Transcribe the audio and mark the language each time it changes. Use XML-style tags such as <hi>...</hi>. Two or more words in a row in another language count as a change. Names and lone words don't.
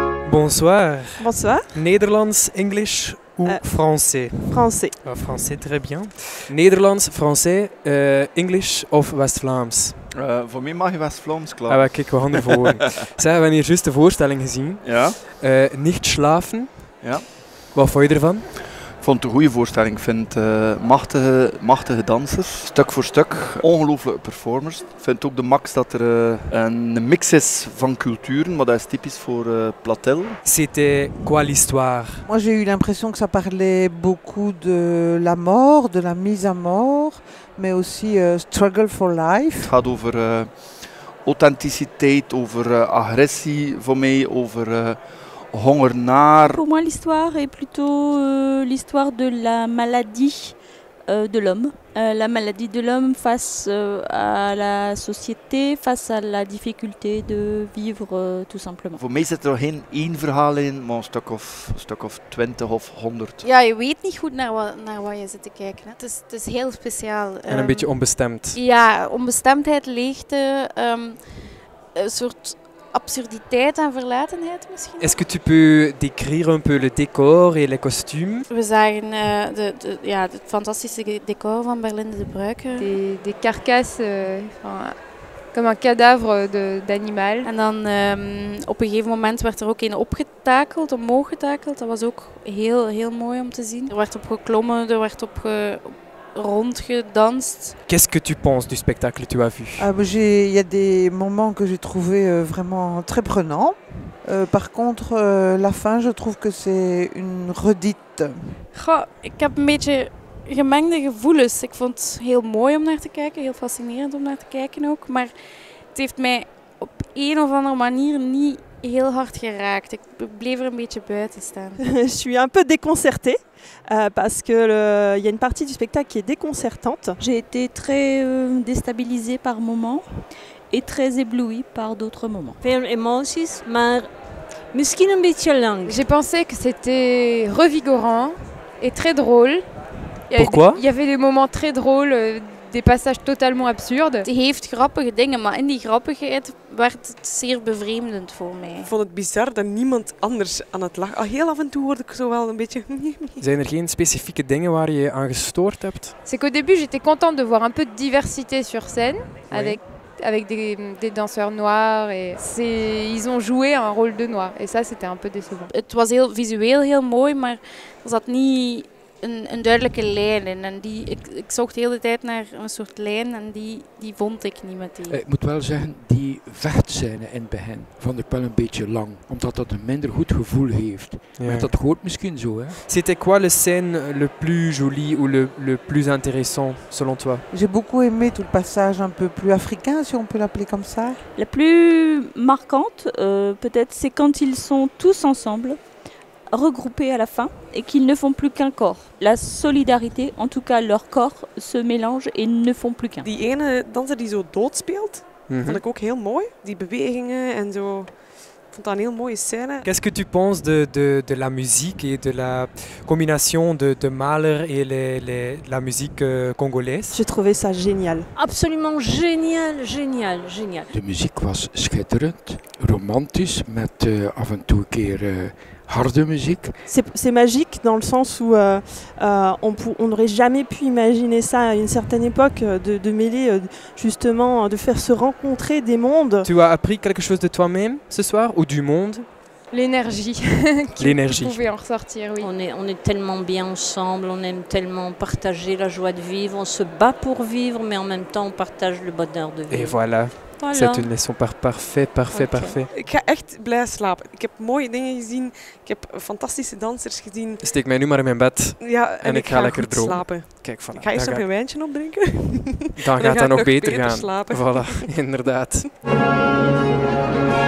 <fr>Bonsoir. Bonsoir. Nederlands, English ou français? Français. Français, très bien. Nederlands, français,</fr> <nl>English of West-Vlaams? Voor mij mag je West-Vlaams klaar. Ah, maar kijk, we gaan ervoor. Zeg, we hebben hier juist de voorstelling gezien. Ja. Nicht slapen. Ja. Wat vond je ervan? Ik vond het een goede voorstelling. Ik vind machtige dansers, stuk voor stuk. Ongelooflijke performers. Ik vind ook de max dat er een mix is van culturen, maar dat is typisch voor Platel.</nl> <fr>C'était quoi l'histoire? Moi, j'ai eu l'impression que ça parlait beaucoup de la mort, de la mise à mort, mais aussi</fr> <en>struggle for life.</en> <nl>Het gaat over authenticiteit, over agressie voor mij, over honger naar.</nl> <fr>Pour moi, l'histoire est plutôt l'histoire de la maladie de l'homme. La maladie de l'homme face à la société, face à la difficulté de vivre tout simplement.</fr> <nl>Voor mij zit er geen één verhaal in, maar een stuk of 20 of 100. Ja, je weet niet goed naar wat je zit te kijken. Hè. Het is heel speciaal. En een beetje onbestemd. Ja, onbestemdheid, leegte, een soort absurditeit en verlatenheid misschien.</nl> <fr>Est-ce que tu peux décrire un peu le décor et les costumes?</fr> <nl>We zagen het fantastische decor van Berlinde de Bruycker.</nl> <fr>Des carcasses, comme un cadavre d'animal.</fr> <nl>En dan op een gegeven moment werd er ook een opgetakeld, omhoog getakeld. Dat was ook heel, heel mooi om te zien. Er werd op geklommen, er werd op rondgedanst.</nl> <fr>Qu'est-ce que tu penses du spectacle que tu as vu? Il y a des moments que j'ai trouvé vraiment très prenants. Par contre, la fin, je trouve que c'est une redite.</fr> <nl>Goh, ik heb een beetje gemengde gevoelens. Ik vond het heel mooi om naar te kijken, heel fascinerend om naar te kijken ook. Maar het heeft mij op een of andere manier niet heel hard geraakt. Ik bleef er een beetje buiten staan.</nl> <fr>Je suis un peu déconcertée parce qu'il y a une partie du spectacle qui est déconcertante. J'ai été très déstabilisée par moments et très éblouie par d'autres moments.</fr> <nl>Veel emoties, maar misschien een beetje lang.</nl> <fr>J'ai pensé que c'était revigorant et très drôle. Pourquoi? Il y avait des moments très drôles, des passages totalement absurdes.</fr> <nl>Het heeft grappige dingen, maar in die grappigheid werd het zeer bevreemdend voor mij. Ik vond het bizar dat niemand anders aan het lachen. Heel af en toe hoorde ik zo wel een beetje... Zijn er geen specifieke dingen waar je je aan gestoord hebt?</nl> <fr>C'est qu'au début, j'étais contente de voir un peu de diversité sur scène, Oui. avec des danseurs noirs. Et ils ont joué un rôle de noir. Et ça, c'était un peu décevant.</fr> <nl>Het was visueel heel mooi, maar er zat niet een duidelijke lijn in. En ik zocht de hele tijd naar een soort lijn en die vond ik niet meteen. Ik moet wel zeggen, die vechtscène in het begin vond ik wel een beetje lang. Omdat dat een minder goed gevoel heeft. Ja. Maar dat hoort misschien zo, hè.</nl> <fr>C'était quoi le scène le plus joli ou le plus intéressant selon toi? J'ai beaucoup aimé tout le passage un peu plus africain, si on peut l'appeler comme ça. La plus marquante, peut-être, c'est quand ils sont tous ensemble, regroupés à la fin, et qu'ils ne font plus qu'un corps. La solidarité, en tout cas leur corps, se mélange et ne font plus qu'un.</fr> <nl>Die ene danser die zo dood speelt, vond ik ook heel mooi. Die bewegingen en zo. Ik vond dat een heel mooie scène.</nl> <fr>Qu'est-ce que tu penses de la musique et de la combinaison de Mahler et la musique congolaise? J'ai trouvé ça génial. Absolument génial.</fr> <nl>De muziek was schitterend, romantisch, met af en toe een keer harde muziek.</nl> <fr>C'est magique dans le sens où on n'aurait jamais pu imaginer ça à une certaine époque, de mêler justement, de faire se rencontrer des mondes. Tu as appris quelque chose de toi-même ce soir ou du monde? L'énergie qui pouvait en ressortir, oui. On est tellement bien ensemble, on aime tellement partager la joie de vivre, on se bat pour vivre, mais en même temps on partage le bonheur de vivre. Et voilà. C'est une leçon parfait.</fr> <nl>Ik ga echt blij slapen. Ik heb mooie dingen gezien. Ik heb fantastische dansers gezien. Steek mij nu maar in mijn bed En ik ga lekker goed dromen. slapen. Kijk, voilà. Ik ga eerst nog een wijntje opdrinken. Dan gaat dat nog beter beter gaan. slapen. Voilà, inderdaad.</nl>